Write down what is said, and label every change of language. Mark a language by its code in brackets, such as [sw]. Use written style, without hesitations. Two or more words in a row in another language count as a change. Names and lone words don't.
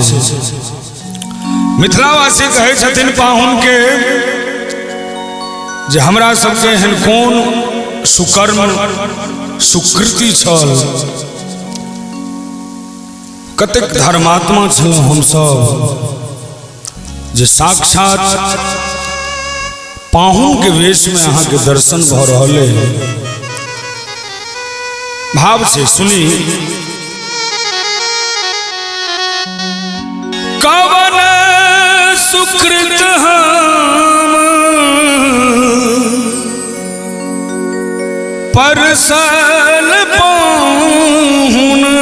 [mai] मिथिलावासी कहे छथिन पाहुन के जे हमरा सबके एहन कोन सुकर्म सुकृति छल, कतेक धर्मात्मा छलहुँ हमसब जे साक्षात पाहुन के वेश में अहाँ के दर्शन भ रहल है। भाव से सुनी। कवन सुकृत हम परसल पाहुन,